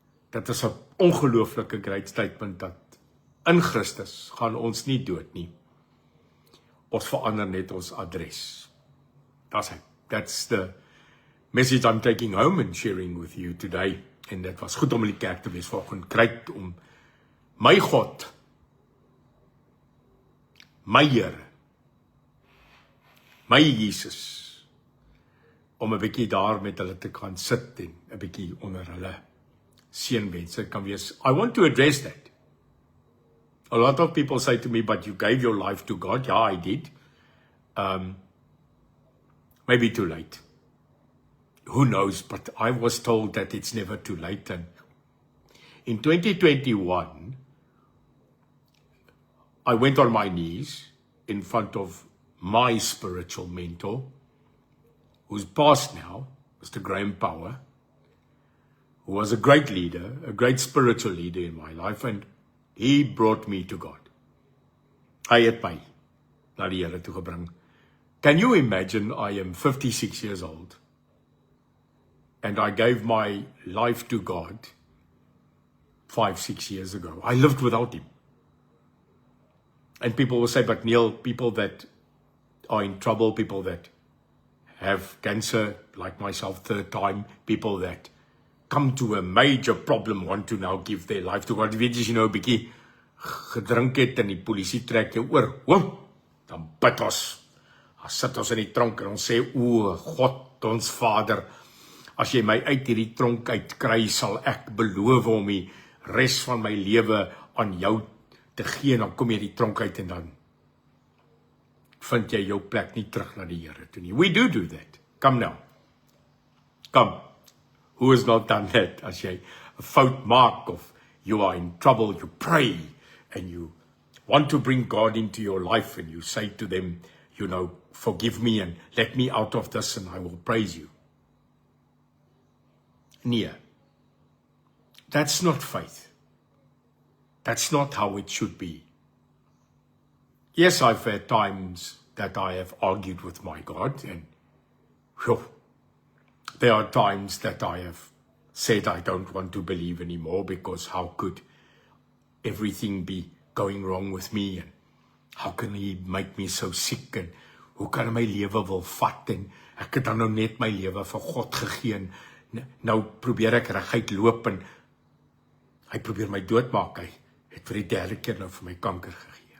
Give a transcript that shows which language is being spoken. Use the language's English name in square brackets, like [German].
[Afrikaans] Dit is 'n ongelooflike [English] great statement [Afrikaans] dat in Christus gaan ons nie dood nie. Ons verander net ons adres. [English] That's the message I'm taking home and sharing with you today. [Afrikaans] En dit was goed om in die kerk te wees vanoggend. Great om my God, my Here, my Jesus, om 'n bietjie daar met hulle te kan sit en 'n bietjie onder hulle seënwense kan wees. [English] I want to address that. A lot of people say to me, but you gave your life to God. Yeah, I did. Maybe too late. Who knows? But I was told that it's never too late. And in 2021, I went on my knees in front of my spiritual mentor, who's passed now, Mr. Graham Power, who was a great leader, a great spiritual leader in my life, and he brought me to God. [Afrikaans] Hy het my na die Here toe gebring. [English] Can you imagine, I am 56 years old, and I gave my life to God 5-6 years ago. I lived without him. And people will say, but Neil, people that are in trouble, people that have cancer, like myself, third time, people that come to a major problem, want to now give their life to God. [Afrikaans] Weet jy nou 'n bietjie gedrink het en die polisie trek jou oor, dan bid ons. Ons sit ons in die tronk en ons sê, o God, ons Vader, as jy my uit hierdie tronk uitkry, sal ek beloof om die res van my lewe aan jou te gee, en dan kom jy die tronk uit en dan vind jy jou plek nie terug na die Here toe nie. [English] We do that. Come now. Come. Who has not done that? [Afrikaans] As jy 'n fout maak of [English] you are in trouble, you pray and you want to bring God into your life and you say to them, you know, forgive me and let me out of this and I will praise you. Nee. That's not faith. That's not how it should be. Yes, I've had times that I have argued with my God, and there are times that I have said I don't want to believe anymore because how could everything be going wrong with me, and how can he make me so sick, and [Afrikaans] hoe kan hy my lewe wil vat, en ek het dan nou net my lewe vir God gegee, en nou probeer ek reguit loop, en hy probeer my doodmaak. Hy het vir die derde keer nou vir my kanker gegee.